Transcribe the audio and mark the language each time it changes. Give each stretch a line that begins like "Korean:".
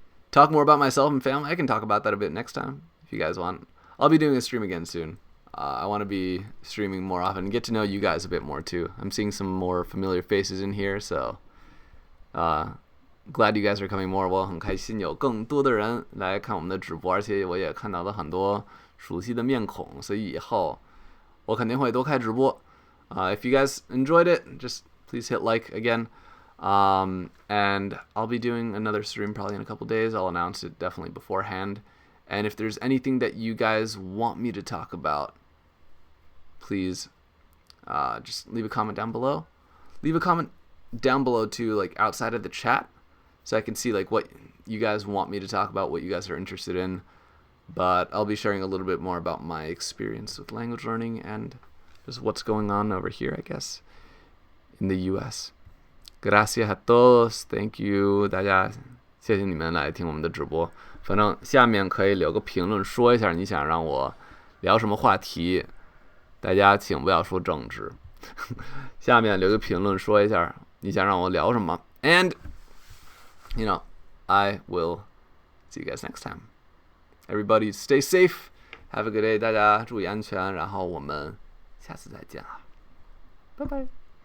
English: Talk more about myself and family. I can talk about that a bit next time if you guys want. I'll be doing a stream again soon. I want to be streaming more often and get to know you guys a bit more too. I'm seeing some more familiar faces in here, so glad you guys are coming more.
Chinese: 我很开心有更多的人来看我们的直播，而且我也看到了很多熟悉的面孔，所以以后我肯定会多开直播。
English: If you guys enjoyed it, just please hit like again. And I'll be doing another stream probably in a couple days. I'll announce it definitely beforehand. And if there's anything that you guys want me to talk about, please just leave a comment down below. Leave a comment down below too, like outside of the chat, so I can see like what you guys want me to talk about, what you guys are interested in. But I'll be sharing a little bit more about my experience with language learning and just what's going on over here, I guess, in the US.
Spanish: Gracias a todos.
English: Thank you.
Chinese: 大家谢谢你们来听我们的直播。反正下面可以留个评论说一下你想让我聊什么话题。大家请不要说政治。下面留个评论说一下你想让我聊什么。
English: And, you know, I will see you guys next time. Everybody stay safe. Have a good day.
Chinese: 大家注意安全。然后我们下次再见了。拜拜。